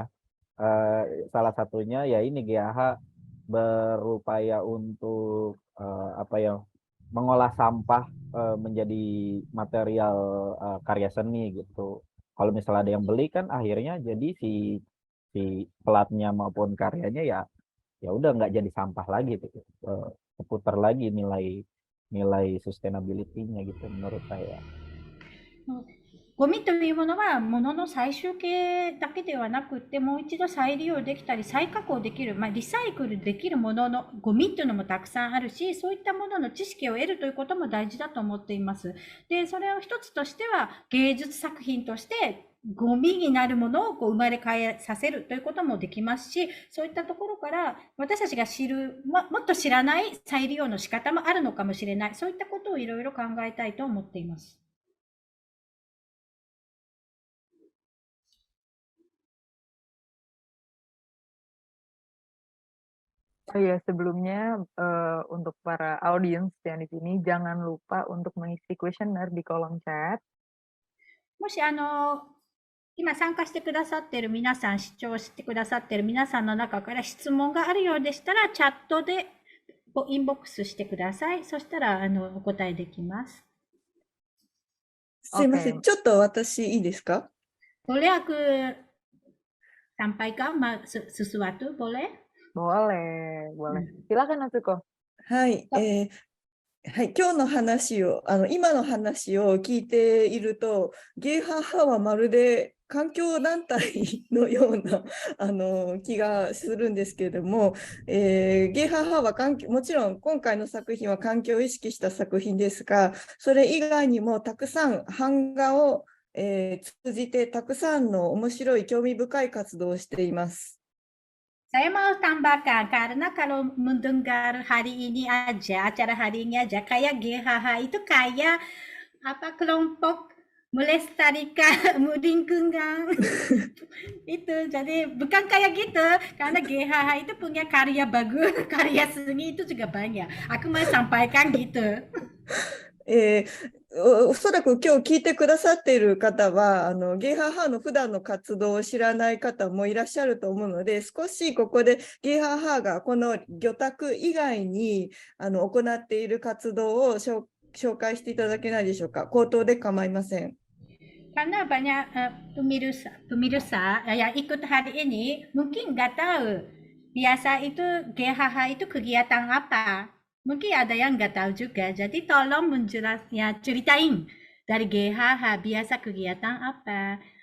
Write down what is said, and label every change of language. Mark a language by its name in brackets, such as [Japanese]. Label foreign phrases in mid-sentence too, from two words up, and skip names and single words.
[Indonesian] Salah satunya ya ini GAH berupaya untuk mengolah sampah menjadi material karya seni gitu. Kalau misalnya ada yang beli kan akhirnya jadi si pelatnya maupun karyanya ya udah nggak jadi sampah lagi gitu. Keputar lagi nilai sustainability-nya gitu menurut saya. [Japanese] ゴミというものは物の最終形だけではなくて、もう一度再利用できたり再加工できる、リサイクルできるもののゴミっていうのもたくさんあるし、そういったものの知識を得るということも大事だと思っています。で、それを一つとしては芸術作品としてゴミになるものを生まれ変えさせるということもできますし、そういったところから私たちが知る、もっと知らない再利用の仕方もあるのかもしれない。そういったことをいろいろ考えたいと思っています。 [Indonesian] Oh iya, sebelumnya untuk para audiens yang di sini, jangan lupa untuk mengisi kuesioner di kolom chat. [Japanese] もし今参加してくださっている皆さん、視聴してくださっている皆さんの中から質問があるようでしたら、チャットでインボックスしてください。そしたらお答えできます。すいません、 [Indonesian] Oke. [Japanese] ちょっと私いいですか？ [Indonesian] Boleh aku sampaikan sesuatu? Boleh? Boleh, boleh. Silakan Natsuko. [Japanese] はい、はい、今日の話を今の話を聞いていると、ゲイハーハーはまるで環境団体のような気がするんですけれども、ゲイハーハーはもちろん今回の作品は環境を意識した作品ですが、それ以外にもたくさん版画を、通じてたくさんの面白い興味深い活動をしています。 [Indonesian] Saya mau tambahkan, karena kalau mendengar hari ini aja, acara hari ini aja, kayak GHH itu kayak kelompok melestarikan lingkungan. Itu, jadi bukan kayak gitu, karena GHH itu punya karya bagus, karya seni itu juga banyak. Aku mau sampaikan gitu. [Japanese] おそらく今日聞いてくださっている方はゲイハーハーの普段の活動を知らない方もいらっしゃると思うので、少しここでゲイハーハーがこの魚拓以外に行っている活動を紹介していただけないでしょうか。口頭で構いません。 [Indonesian] Karena banyak pemirsa yang ikut hari ini mungkin nggak tahu biasa itu GHH itu kegiatan apa. Mungkin ada yang nggak tahu juga. Jadi tolong menjelasnya, ceritain dari GHH biasa kegiatan apa.